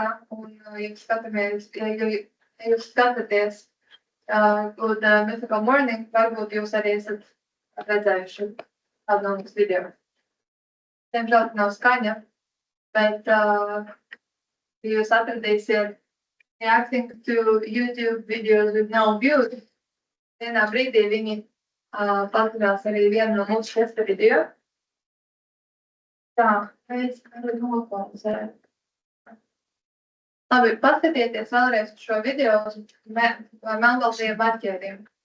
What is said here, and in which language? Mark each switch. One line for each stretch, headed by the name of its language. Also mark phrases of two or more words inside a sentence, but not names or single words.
Latvian: Un, ja jūs skatāties Good Mythical Morning, varbūt jūs arī esat redzējuši kādu no mums video. Diemžēl nav skaņa, bet jūs atradīsiet
English: reacting to YouTube videos with no views.
Latvian: Vienā brīdī viņi paturās arī vienu no mūsu testa video. Tā, mēs arī noklausējam. Labi, paskatieties vēlreiz šo video uz melnbaltajiem marķieriem.